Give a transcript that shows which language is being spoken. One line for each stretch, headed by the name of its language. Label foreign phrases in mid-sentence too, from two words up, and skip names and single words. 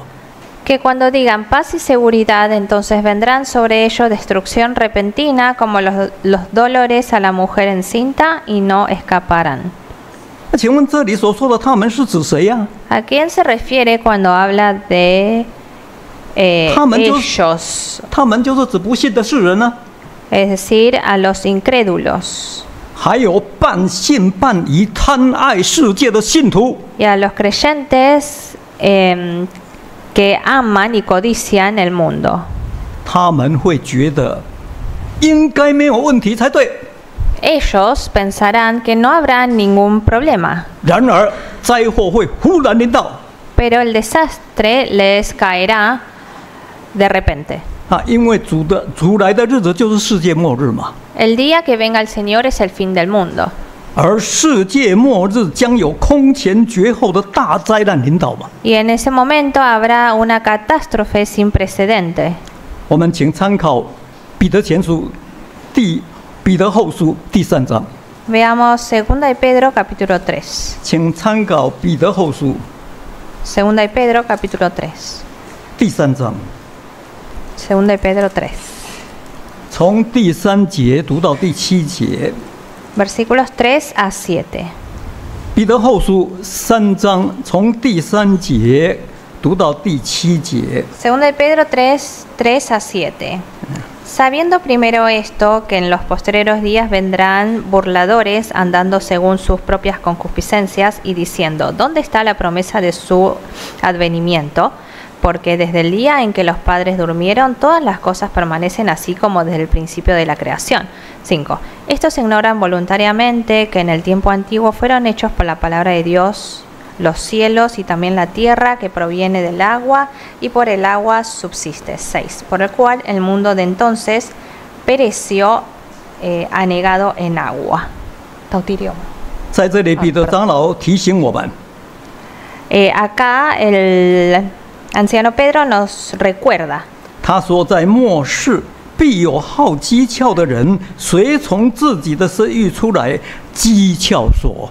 Spanish: Que cuando digan paz y seguridad, entonces vendrán sobre ellos destrucción repentina como los dolores a la mujer encinta y no escaparán.
Chinese: 那请问这里所说的他们是指谁呀、
Spanish: ¿A quién se refiere cuando habla de ellos?
Chinese: 他们就是指不信的世人呢、
Spanish: Es decir, a los incrédulos
Chinese: 还有半信半疑、贪爱世界的信徒。
Spanish: y a los creyentes que aman y codician el mundo.
Chinese: 他们会觉得应该没有问题才对。
Spanish: Ellos pensarán que no habrá ningún problema,
Chinese: 然而灾祸会忽然临到
Spanish: pero el desastre les caerá de repente.
Chinese: 啊，因为主来的日子就是世界末日嘛。
Spanish: El día que venga el Señor es el fin del mundo.
Chinese: 而世界末日将有空前绝后的大灾难临到嘛。
Spanish: Y en ese momento habrá una catástrofe sin precedente.
Chinese: 我们请参考彼得前书彼得后书第3章，
Spanish: Veamos 2 de Pedro capítulo 3.
Chinese: 请参考彼得后书
Spanish: 2 de Pedro capítulo 3.
Chinese: 第3章，
Spanish: 2 de Pedro 3.
Chinese: 从第3节读到第7节。
Spanish: Versículos 3 a 7.
Chinese: 彼得后书3章，从第3节读到第7节。
Spanish: 2 de Pedro 3, 3 a 7. Sabiendo primero esto, que en los postreros días vendrán burladores andando según sus propias concupiscencias y diciendo, ¿dónde está la promesa de su advenimiento? Porque desde el día en que los padres durmieron, todas las cosas permanecen así como desde el principio de la creación. 5. Estos ignoran voluntariamente que en el tiempo antiguo fueron hechos por la palabra de Dios los cielos y también la tierra que proviene del agua y por el agua subsiste. 6. Por el cual el mundo de entonces pereció anegado en agua. Tautirio.
Chinese: 在这里，彼得长老提醒我们，
Spanish: Acá el anciano Pedro nos recuerda.
Chinese: 他说，在末世必有好讥诮的人，随从自己的私欲出来讥诮说。